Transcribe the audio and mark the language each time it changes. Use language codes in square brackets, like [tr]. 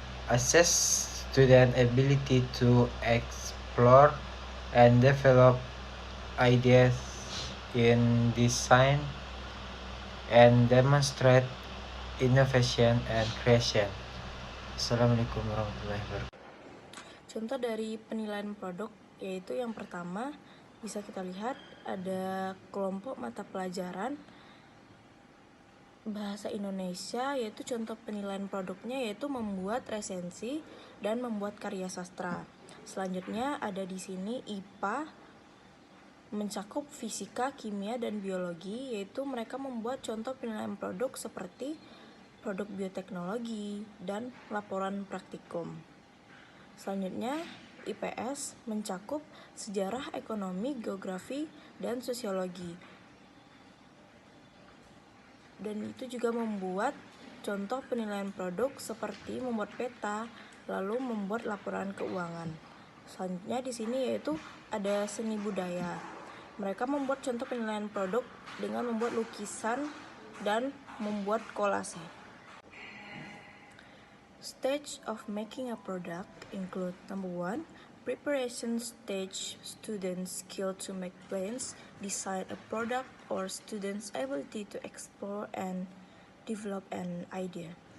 [en] Assess student ability to explore and develop ideas in design and demonstrate innovation and creation. [ar] Assalamualaikum warahmatullahi wabarakatuh. [id] Contoh dari penilaian produk yaitu yang pertama bisa kita lihat ada kelompok mata pelajaran bahasa Indonesia, yaitu contoh penilaian produknya yaitu membuat resensi dan membuat karya sastra. Selanjutnya ada di sini IPA mencakup fisika, kimia, dan biologi, yaitu mereka membuat contoh penilaian produk seperti produk bioteknologi dan laporan praktikum. Selanjutnya IPS mencakup sejarah, ekonomi, geografi, dan sosiologi. Dan itu juga membuat contoh penilaian produk seperti membuat peta, lalu membuat laporan keuangan. Selanjutnya di sini yaitu ada seni budaya. Mereka membuat contoh penilaian produk dengan membuat lukisan dan membuat kolase. [en] Stage of making a product include number 1, preparation stage, students' skill to make plans, decide a product, or students' ability to explore and develop an idea.